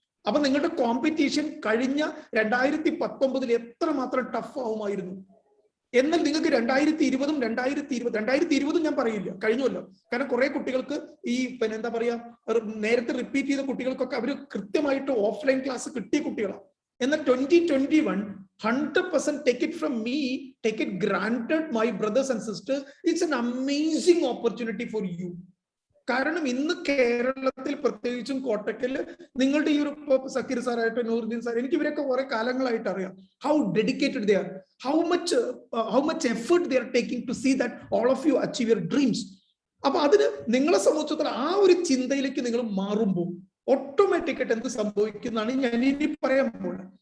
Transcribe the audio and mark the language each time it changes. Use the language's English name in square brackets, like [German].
[Malayalam] അപ്പൊ നിങ്ങളുടെ കോമ്പറ്റീഷൻ കഴിഞ്ഞ 2019 എത്രമാത്രം ടഫ് ആവുമായിരുന്നു. എന്നാൽ നിങ്ങൾക്ക് 2020 ഞാൻ പറയില്ല, കഴിഞ്ഞല്ലോ. കാരണം കുറെ കുട്ടികൾക്ക് ഈ എന്താ പറയാ, നേരത്തെ റിപ്പീറ്റ് ചെയ്ത കുട്ടികൾക്കൊക്കെ അവർ കൃത്യമായിട്ട് ഓഫ്ലൈൻ ക്ലാസ് കിട്ടിയ കുട്ടികളാണ്. [English] എന്നാൽ 2021 100% take it from me, take it granted, my brothers and sisters, it's an amazing opportunity for you. [Malayalam] കാരണം ഇന്ന് കേരളത്തിൽ പ്രത്യേകിച്ചും കോട്ടക്കല് നിങ്ങളുടെ ഈ ഒരു സക്കീർ സാറായിട്ട് നൂറുദ്ദീൻ സാർ, എനിക്ക് ഇവരൊക്കെ കുറെ കാലങ്ങളായിട്ട് അറിയാം. [English] How dedicated they are, how much effort they are taking to see that all of you achieve your dreams. [Malayalam] അപ്പൊ അതിന് നിങ്ങളെ സംബന്ധിച്ചിടത്തോളം ആ ഒരു ചിന്തയിലേക്ക് നിങ്ങൾ മാറുമ്പോൾ ഓട്ടോമാറ്റിക്കായിട്ട് എന്ത് സംഭവിക്കുന്നതാണ് ഞാൻ ഇനി പറയാൻ പോകുന്നത്.